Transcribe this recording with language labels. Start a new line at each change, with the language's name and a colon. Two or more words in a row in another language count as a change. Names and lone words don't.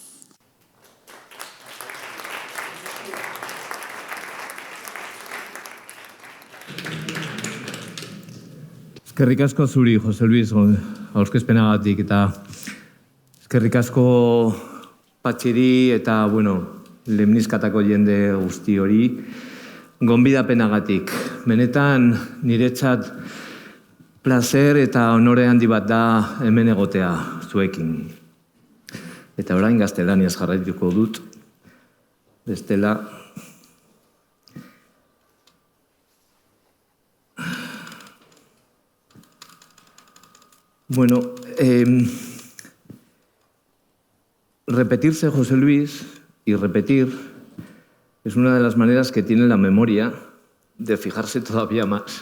Basque: Eskerrik asko zuri, Jose Luis, aurkezpenagatik, eta eskerrik asko Patxiri eta, lemnizkatako jende guzti hori gonbidapenagatik. Benetan niretzat placer eta honore handi bat da hemen egotea zuekin. Eta orain gaztelaniaz jarraituko dut, bestela.
Spanish: Repetirse, José Luis, y repetir es una de las maneras que tiene la memoria de fijarse todavía más.